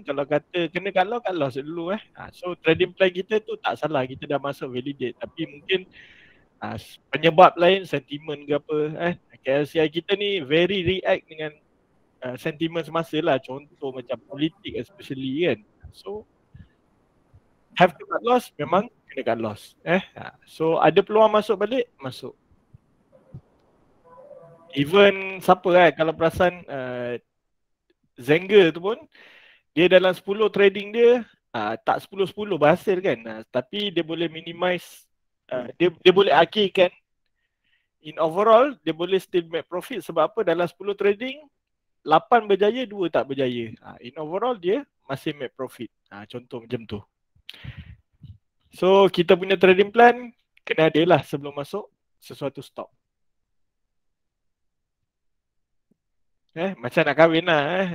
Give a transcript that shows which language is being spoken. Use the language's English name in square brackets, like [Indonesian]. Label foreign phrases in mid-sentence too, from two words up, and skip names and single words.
[Malay] Kalau kata kena [English] cut loss [Malay] dulu. So [English] trading plan [Malay] kita tu tak salah, kita dah masuk validate. Tapi mungkin penyebab lain, sentimen ke apa. KLCI kita ni [English] very react [Malay] dengan sentimen semasa lah. Contoh macam politik especially kan. [English] So have to cut loss, [Malay] memang kena [English] cut loss. [Malay] So ada peluang masuk balik, masuk. Even siapa kalau perasan Zenger tu pun dia dalam 10 trading dia tak 10-10 berhasil kan. Tapi dia boleh minimize, dia boleh akhirkan [English] in overall [Malay] dia boleh [English] still make profit. [Malay] Sebab apa? Dalam 10 trading 8 berjaya, 2 tak berjaya. [English] In overall [Malay] dia masih [English] make profit. [Malay] Contoh macam tu. So kita punya [English] trading plan [Malay] kena ada lah sebelum masuk sesuatu stop. Macam nak kahwin lah.